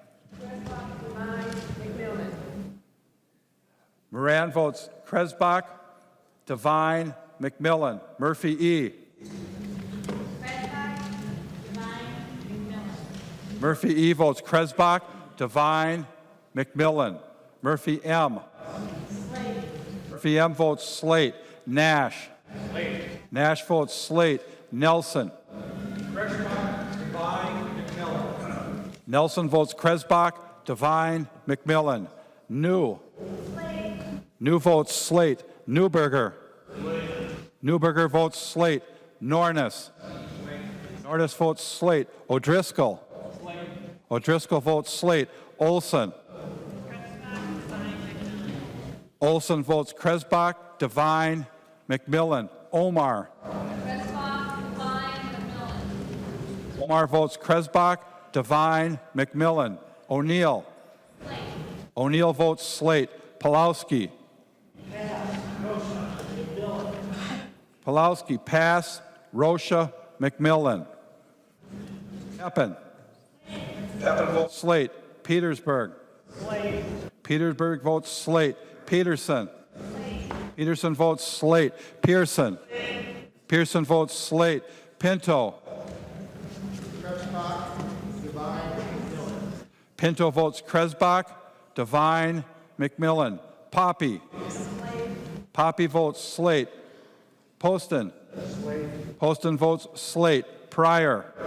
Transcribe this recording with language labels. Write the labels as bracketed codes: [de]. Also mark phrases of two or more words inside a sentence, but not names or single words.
[en] Moran votes Kresbach, Devine, McMillan. Murphy E. Murphy E votes Kresbach, Devine, McMillan. Murphy M. Murphy M votes slate. Nash. Nash votes slate. Nelson. Nelson votes Kresbach, Devine, McMillan. New. New votes slate. Newberger. Newberger votes slate. Nornis. Nornis votes slate. O'Driscoll. O'Driscoll votes slate. Olson. Olson votes Kresbach, Devine, McMillan. Omar. Omar votes Kresbach, Devine, McMillan. O'Neill. O'Neill votes slate. Pulowski. Pulowski, pass. Rocha, McMillan. Pepin. Pepin votes slate. Petersburg. Petersburg votes slate. Peterson. Peterson votes slate. Pearson. Pearson votes slate. Pinto. Pinto votes Kresbach, Devine, McMillan. Poppy. Poppy votes slate. Poston. Poston votes slate. Pryor.